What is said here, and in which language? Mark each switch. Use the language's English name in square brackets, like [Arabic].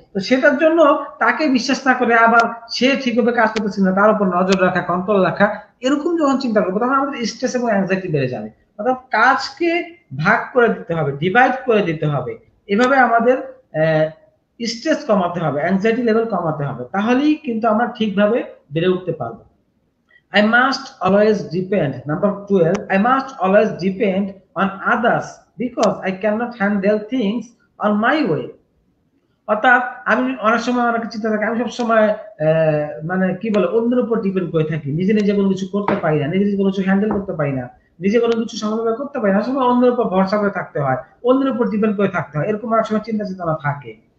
[Bangla] তো সেটার জন্য তাকে বিশ্বাস না করে আবার সে ঠিকভাবে কাজ করতেছে না, তার উপর নজর রাখা, কন্ট্রোল রাখা, এরকম যখন চিন্তা করবো তখন আমাদের স্ট্রেস এবং অ্যাংজাইটি বেড়ে যাবে। অর্থাৎ কাজকে ভাগ করে দিতে হবে, ডিভাইড করে দিতে হবে। এভাবে আমাদের স্ট্রেস কমাতে হবে, অ্যাংজাইটি লেভেল কমাতে হবে, তাহলেই কিন্তু আমরা ঠিকভাবে বেড়ে উঠতে পারবো। [English] I must always depend. Number 12, I must always depend on others because I cannot handle things on my way. [Bangla] অর্থাৎ আমি অনেক সময় অনেক চিন্তা থাকে, আমি সবসময় মানে কি বলে অন্যের উপর ডিপেন্ড করে থাকি, নিজে নিজে কোনো কিছু করতে পারি না, নিজে নিজে কোনো কিছু হ্যান্ডেল করতে পারি না, নিজে কোনো কিছু সমাধান করতে পারি না, সময় অন্যের উপর ভরসা করে থাকতে হয়, অন্যের উপর ডিপেন্ড করে থাকতে হয়, এরকম অনেক সময় চিন্তা চেতনা থাকে।